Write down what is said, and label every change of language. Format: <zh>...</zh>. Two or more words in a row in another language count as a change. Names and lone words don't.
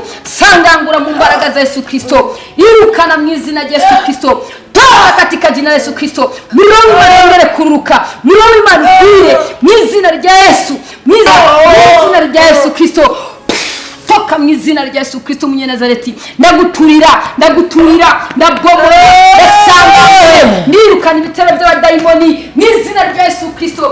<rn>Sangangura mu mbaraga za Yesu Kristo. Irukana mu izina rya Yesu Kristo.</rn> <sw>Toa katika jina la Yesu Kristo.</sw> <rn>Mirongo barengere kururuka. Mirongo Imana ire mu izina rya Yesu. Mu izina rya Yesu Kristo. Toka mu izina rya Yesu Kristo Umunyenazareti. Ndaguturira, ndabomora, ndasangangura. Ndirukana ibitero by'abadayimoni mu izina rya Yesu Kristo.</rn>